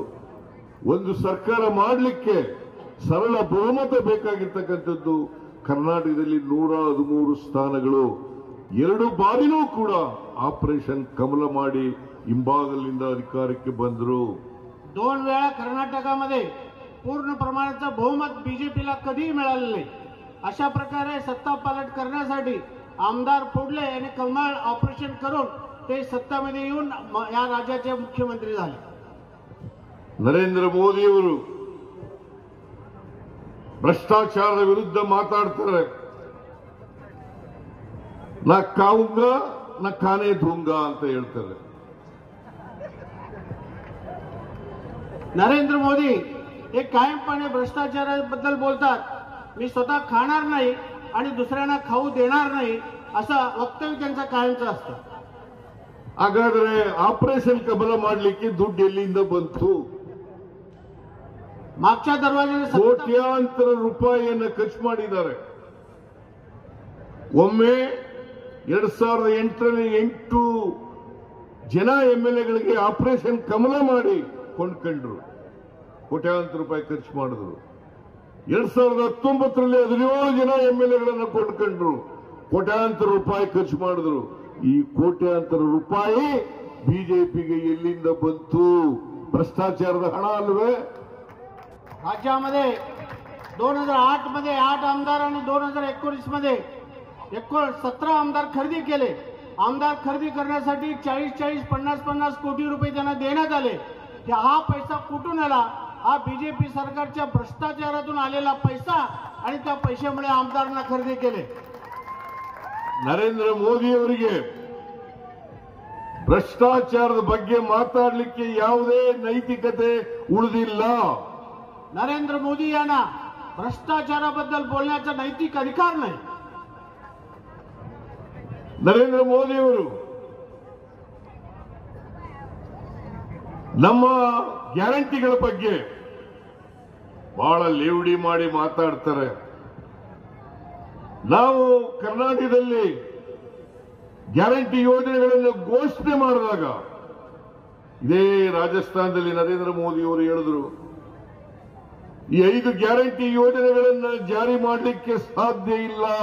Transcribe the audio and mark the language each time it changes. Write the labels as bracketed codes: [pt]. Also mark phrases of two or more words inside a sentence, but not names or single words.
[kn] ಒಂದು ಸರ್ಕಾರ ಮಾಡಲಿಕ್ಕೆ ಸರಳ ಬಹುಮತ ಬೇಕಾಗಿರ್ತಕ್ಕಂಥದ್ದು ಕರ್ನಾಟಕದಲ್ಲಿ 113 ಸ್ಥಾನಗಳು. 2 ಬಾರಿನೂ ಕೂಡ ಆಪರೇಷನ್ ಕಮಲ ಮಾಡಿ ಹಿಂಬಾಗಲಿನಿಂದ ಅಧಿಕಾರಕ್ಕೆ ಬಂದರು. [mr] 2 वेळा कर्नाटकामध्ये पूर्ण प्रमाणाचं बहुमत बीजेपीला कधीही मिळालं नाही. अशा प्रकारे सत्ता पालट करण्यासाठी आमदार फोडले आणि कमळ ऑपरेशन करून ते सत्तामध्ये येऊन या राज्याचे मुख्यमंत्री झाले. [kn] ನರೇಂದ್ರ ಮೋದಿಯವರು ಭ್ರಷ್ಟಾಚಾರದ ವಿರುದ್ಧ ಮಾತಾಡ್ತಾರೆ. [hi] ना खाऊँगा ना खाने दूँगा [kn] ಅಂತ ಹೇಳ್ತಾರೆ. [mr] नरेंद्र मोदी हे कायमपणे भ्रष्टाचाराबद्दल बोलतात. मी स्वतः खाणार नाही आणि दुसऱ्यांना खाऊ देणार नाही असं वक्तव्य त्यांचं कायमचं असतं. [kn] ಹಾಗಾದ್ರೆ ಆಪರೇಷನ್ ಕಮಲ ಮಾಡಲಿಕ್ಕೆ ದುಡ್ಡು ಎಲ್ಲಿಂದ ಬಂತು? [mr] मागच्या दरवाजाने [kn] ಕೋಟ್ಯಾಂತರ ರೂಪಾಯಿಯನ್ನು ಖರ್ಚು ಮಾಡಿದ್ದಾರೆ. ಒಮ್ಮೆ 2008ರಲ್ಲಿ 8 ಜನ ಎಂಎಲ್ಎಗಳಿಗೆ ಆಪರೇಷನ್ ಕಮಲ ಮಾಡಿ ಕೊಂಡ್ಕೊಂಡ್ರು. ಕೋಟ್ಯಾಂತರ ರೂಪಾಯಿ ಖರ್ಚು ಮಾಡಿದ್ರು. 2019ರಲ್ಲಿ 17 ಜನ ಎಂಎಲ್ಎಗಳನ್ನು ಕೊಂಡ್ಕೊಂಡ್ರು. ಕೋಟ್ಯಾಂತರ ರೂಪಾಯಿ ಖರ್ಚು ಮಾಡಿದ್ರು. ಈ ಕೋಟ್ಯಾಂತರ ರೂಪಾಯಿ ಬಿಜೆಪಿಗೆ ಎಲ್ಲಿಂದ ಬಂತು? ಭ್ರಷ್ಟಾಚಾರದ ಹಣ ಅಲ್ವೇ? [mr] राज्यामध्ये 2008 मध्ये 8 आमदार आणि 2019 मध्ये 17 आमदार खरेदी केले. आमदार खरेदी करण्यासाठी 40-40, 50-50 कोटी रुपये त्यांना देण्यात आले. हा पैसा कुठून आला? हा बीजेपी सरकारच्या भ्रष्टाचारातून आलेला पैसा आणि त्या पैशामुळे आमदारांना खरेदी केले. [kn] ನರೇಂದ್ರ ಮೋದಿಯವರಿಗೆ ಭ್ರಷ್ಟಾಚಾರದ ಬಗ್ಗೆ ಮಾತಾಡಲಿಕ್ಕೆ ಯಾವುದೇ ನೈತಿಕತೆ ಉಳಿದಿಲ್ಲ. [mr] नरेंद्र मोदी यांना भ्रष्टाचाराबद्दल बोलण्याचा नैतिक अधिकार नाही. [kn] ನರೇಂದ್ರ ಮೋದಿಯವರು ನಮ್ಮ ಗ್ಯಾರಂಟಿಗಳ ಬಗ್ಗೆ ಬಹಳ ಲೇವಡಿ ಮಾಡಿ ಮಾತಾಡ್ತಾರೆ. ನಾವು ಕರ್ನಾಟಕದಲ್ಲಿ ಗ್ಯಾರಂಟಿ ಯೋಜನೆಗಳನ್ನು ಘೋಷಣೆ ಮಾಡಿದಾಗ ಇದೇ ರಾಜಸ್ಥಾನದಲ್ಲಿ ನರೇಂದ್ರ ಮೋದಿಯವರು ಹೇಳಿದ್ರು, ಈ 5 ಗ್ಯಾರಂಟಿ ಯೋಜನೆಗಳನ್ನು ಜಾರಿ ಮಾಡಲಿಕ್ಕೆ ಸಾಧ್ಯ ಇಲ್ಲ,